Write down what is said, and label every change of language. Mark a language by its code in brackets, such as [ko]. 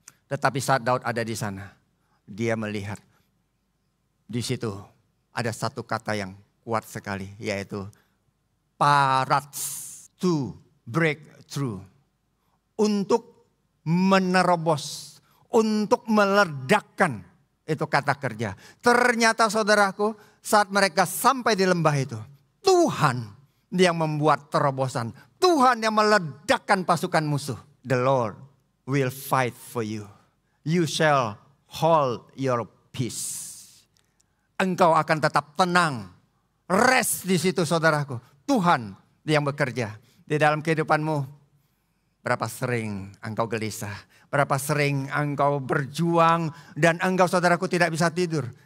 [id] Tetapi saat Daud ada di sana, dia melihat di situ ada satu kata yang kuat sekali, yaitu parats, [en] to break through. [id] Untuk menerobos, untuk meledakkan, itu kata kerja. Ternyata, saudaraku, saat mereka sampai di lembah itu, Tuhan yang membuat terobosan. Tuhan yang meledakkan pasukan musuh. [en] The Lord will fight for you. You shall hold your peace. [id] Engkau akan tetap tenang. Rest di situ saudaraku. Tuhan yang bekerja. Di dalam kehidupanmu, berapa sering engkau gelisah. Berapa sering engkau berjuang dan engkau saudaraku tidak bisa tidur.